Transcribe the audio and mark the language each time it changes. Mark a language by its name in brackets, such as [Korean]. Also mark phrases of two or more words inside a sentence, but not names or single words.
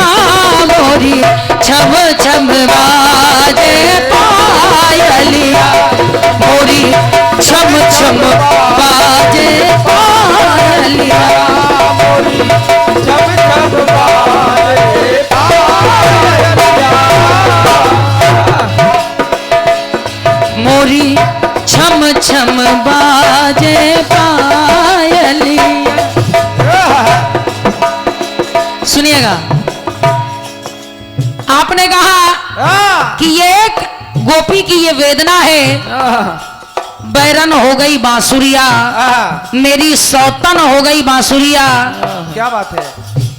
[Hindi] मोरी छम छम बाजे पायलिया, मोरी छम छम बाजे पायलिया, मोरी छम छम बाजे पायलिया, मोरी छम छम बाजे पायलिया। सुनिएगा, आपने कहा कि ये एक गोपी की ये वेदना है, बैरन हो गई बांसुरिया, मेरी सौतन हो गई बांसुरिया। क्या बात है।